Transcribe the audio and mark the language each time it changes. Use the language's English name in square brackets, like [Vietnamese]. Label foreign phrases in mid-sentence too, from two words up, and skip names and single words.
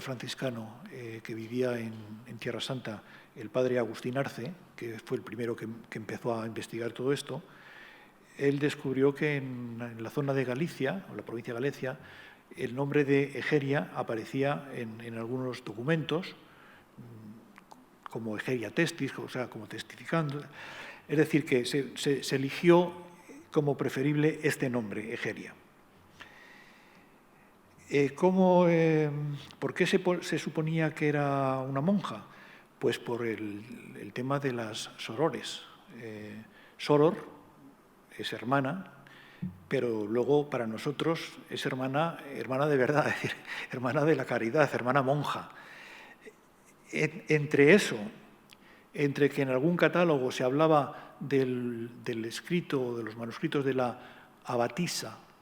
[Spanish] franciscano, que vivía en Tierra Santa, el padre Agustín Arce, que fue el primero que empezó a investigar todo esto, él descubrió que en la zona de Galicia, o la provincia de Galicia, el nombre de Egeria aparecía en algunos documentos, como Egeria testis, o sea, como testificando. Es decir, que se eligió como preferible este nombre, Egeria. ¿Por qué se suponía que era una monja? Pues por el tema de las sorores. Soror es hermana, pero luego para nosotros es hermana de verdad, es decir, hermana de la caridad, hermana monja. Entre eso, entre que en algún catálogo se hablaba del escrito, de los manuscritos de la abatisa,